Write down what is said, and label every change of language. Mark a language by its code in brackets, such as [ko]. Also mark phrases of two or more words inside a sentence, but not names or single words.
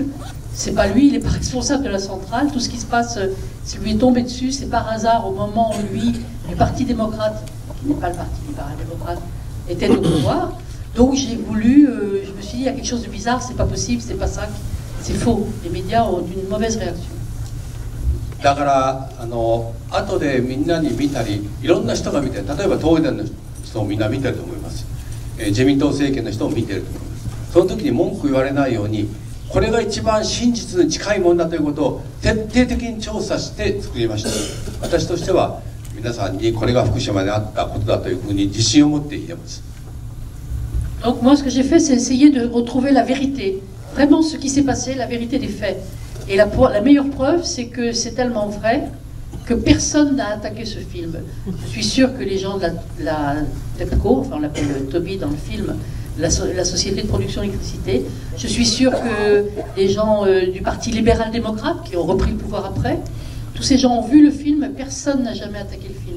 [fr] C'est pas lui, il n'est pas responsable de la centrale. Tout ce qui se passe, c'est lui est tombé dessus, c'est par hasard au moment où lui, du Parti démocrate, qui n'est pas le Parti libéral-démocrate, était au pouvoir. Donc j'ai voulu, je me suis dit, il y a quelque chose de bizarre, c'est pas possible, c'est pas ça, c'est faux. Les médias ont une mauvaise réaction. [ja] だから後でみんなに見たり、いろんな人が見て、例えば東電の人もみんな見てると思います。自民党政権の人も見てると思います。その時に文句言われないように、これが一番真実に近いものだということを徹底的に調査して作りました。私としては皆さんにこれが福島であったことだというふうに自信を持って言えます。 [fr] Donc moi, ce que j'ai fait, c'est essayer de retrouver la vérité, vraiment ce qui s'est passé, la vérité des faits. Et la meilleure preuve, c'est que c'est tellement vrai que personne n'a attaqué ce film. Je suis sûre que les gens de la TEPCO, enfin on l'appelle Toby dans le film, la société de production d'électricité, je suis sûre que les gens du Parti libéral-démocrate, qui ont repris le pouvoir après, tous ces gens ont vu le film, personne n'a jamais attaqué le film.